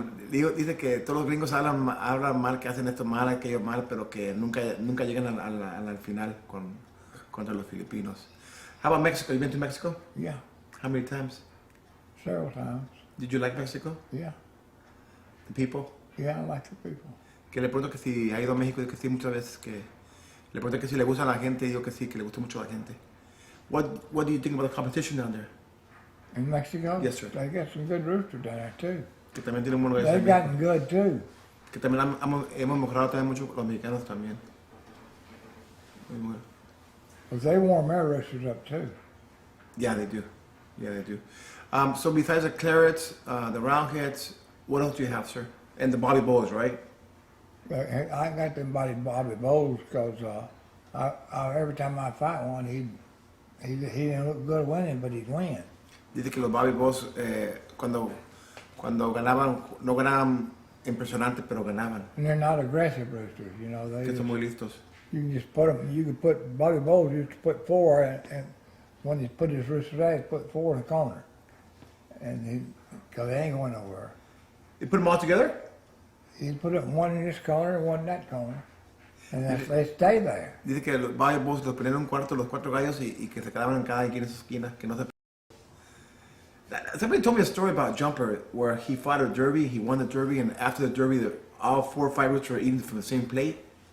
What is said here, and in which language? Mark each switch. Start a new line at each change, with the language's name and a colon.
Spanish: Dice que todos los gringos hablan mal, que hacen esto mal, aquello mal, pero que nunca llegan al final contra los filipinos.
English: How about Mexico? You been to Mexico? Yeah, How many times? several times. Did you like Mexico? Yeah, The people? yeah, I like the people.
Spanish: Que le pregunto que si ha ido a México, y que sí muchas veces, que le pregunto que si le gusta a la gente, y digo que sí, que le gusta mucho a la gente.
English: What do you think about the competition down there? In Mexico, Yes, sir. they got some good roosters down there too.
Spanish: Que también tienen buenos
English: They've
Spanish: gallos.
English: gotten good too.
Spanish: Que también hemos mejorado también mucho los mexicanos también. Muy bueno.
English: But they warm their roosters up too. Yeah, they do. Yeah, they do. So besides the clarets, the roundheads, what else do you have, sir? And the Bobby Bowls, right? I got them Bobby Bowls because every time I fight one, he didn't look good winning, but he'd win.
Spanish: Dice que los Bobby Bowls, cuando ganaban, no ganaban impresionante, pero ganaban.
English: And they're not aggressive roosters, you know. They
Spanish: Que
English: just,
Spanish: son muy listos.
English: you can just put them. You could put Bobby Bowls. You could put 4, and when he put his roosters out, he put 4 in the corner, and because they ain't going nowhere. You put them all together? He'd put it one in this corner and one in that corner, and they stay there.
Spanish: Dice que los Bobby Bowls los ponían en un cuarto, los 4 gallos, y que se quedaban en cada quien en su esquina, que no se.
English: Somebody told me a story about Jumper where he fought a derby, he won the derby, and after the derby, all 4 fighters were eating from the same plate.